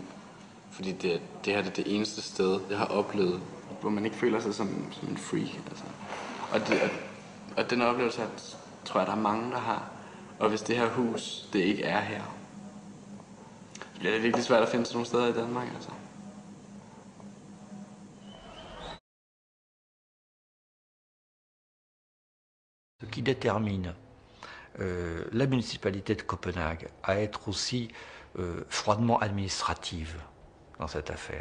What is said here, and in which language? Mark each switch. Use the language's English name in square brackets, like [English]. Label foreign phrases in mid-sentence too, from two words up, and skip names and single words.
[Danish] Fordi det her er det eneste sted, jeg har oplevet, hvor man ikke føler sig som en freak. Altså. Og den oplevelse, tror jeg, der er mange, der har. Og hvis det her hus, det ikke er her, så bliver det virkelig svært at finde sådan nogle steder i Danmark. Altså. [French] Ce qui détermine la municipalité de Copenhague à être aussi froidement administrative dans cette affaire.